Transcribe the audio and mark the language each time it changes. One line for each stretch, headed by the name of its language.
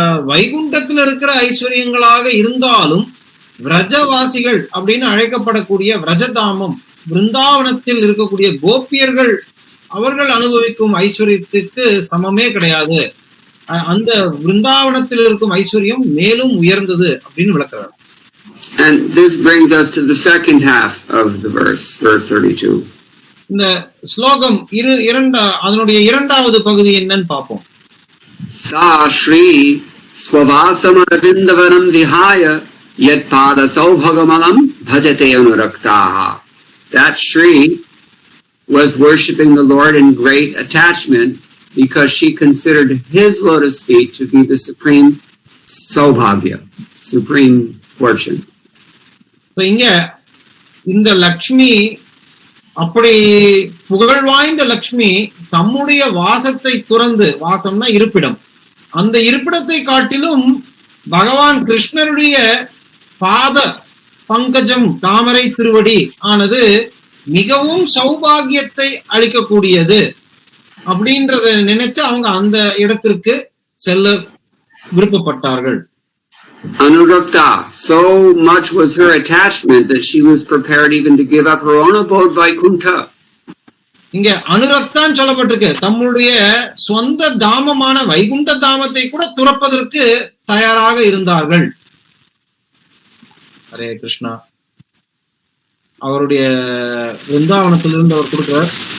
Tamil: வைகுண்டத்தில் இருக்கிற ஐஸ்வர்யங்களாக இருந்தாலும் விரஜவாசிகள் அப்படின்னு அழைக்கப்படக்கூடிய விரஜதாமம், பிருந்தாவனத்தில் இருக்கக்கூடிய கோபியர்கள் அவர்கள் அனுபவிக்கும் ஐஸ்வர்யத்துக்கு சமமே கிடையாது. அந்த பிருந்தாவனத்தில் இருக்கும் ஐஸ்வர்யம் மேலும் உயர்ந்தது அப்படின்னு விளக்குறார்.
English: And this brings us to the second half of the verse 32.
Tamil: இந்த ஸ்லோகம் அதனுடைய இரண்டாவது பகுதி என்னன்னு பார்ப்போம்.
Sanskrit: Sa Shri Swavasamarvindavanam Vihaya Yat Pada Saubhagamalam Bhajate Anuraktaha.
English: That Shri was worshipping the Lord in great attachment because she considered his lotus feet to be the supreme saubhagya, supreme fortune.
Tamil: So இங்க இந்த லக்ஷ்மி, அப்படி புகழ் வாய்ந்த லக்ஷ்மி தம்முடைய வாசத்தை துறந்து, வாசம்னா இருப்பிடம், அந்த இருப்பிடத்தை காட்டிலும் பகவான் கிருஷ்ணருடைய பாத பங்கஜம், தாமரை திருவடி ஆனது மிகவும் சௌபாகியத்தை அளிக்கக்கூடியது அப்படின்றத நினைச்சு அவங்க அந்த இடத்திற்கு செல்ல விருப்பப்பட்டார்கள்.
English: Anurakta, so much was her attachment that she was prepared even to give up her own abode Vaikuntha.
Tamil: இங்க அனுரக்தான் சொல்லப்பட்டிருக்கு, தம்முடைய சொந்த தாமமான வைகுண்ட தாமத்தை கூட துறப்பதற்கு தயாராக இருந்தார்கள். ஹரே கிருஷ்ணா. அவருடைய விருந்தாவனத்திலிருந்து அவர் கொடுக்கிறார்.